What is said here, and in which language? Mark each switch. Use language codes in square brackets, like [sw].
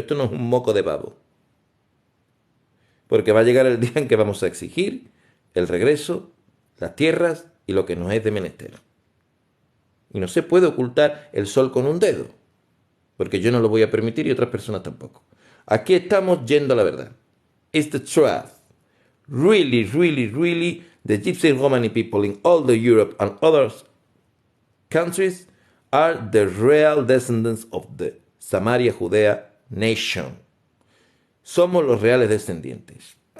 [es] Esto no es un moco de pavo. Porque va a llegar el día en que vamos a exigir el regreso, las tierras y lo que nos es de menester. Y no se puede ocultar el sol con un dedo, porque yo no lo voy a permitir y otras personas tampoco. Aquí estamos yendo a la verdad. [en] It's the truth. Really, really, really, the Gypsy Romani people in all the Europe and other countries are the real descendants of the Samaria Judea nation. [es] Somos los reales descendientes.